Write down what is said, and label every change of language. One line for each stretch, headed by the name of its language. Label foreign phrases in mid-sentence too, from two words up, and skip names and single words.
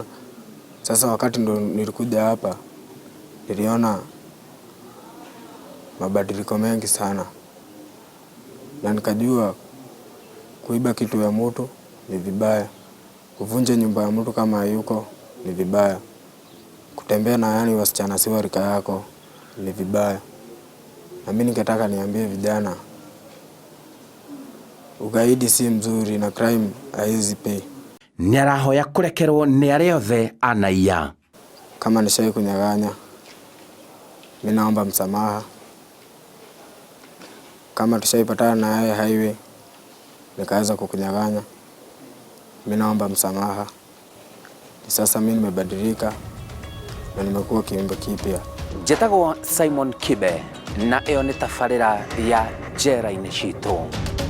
Swahili: Sasa wakati ndo nilikuja hapa niliona mabadiliko mengi sana, na nikajua kuiba kitu ya mtu ni vibaya, kuvunja nyumba ya mtu kama yuko ni vibaya, kutembea na yani wasichana si wa rika yako ni vibaya. Na mimi ningetaka niambie vijana, ugaidi si mzuri na crime haizi pay.
Kikuyu: Nĩarahoya kũrekerwo nĩ arĩa othe anaiya.
Swahili: Kama nishai kunyaganya, mimi naomba msamaha. Kama tushaipatana na yeye highway nikaanza kukunyaganya, mimi naomba msamaha. Sasa mimi nimebadilika na nimekuwa kiumbe kipya.
Kikuyu: Njĩtagwo Simon Kibe na ĩyo nĩ tabarĩra ya Njera-inĩ Citũ.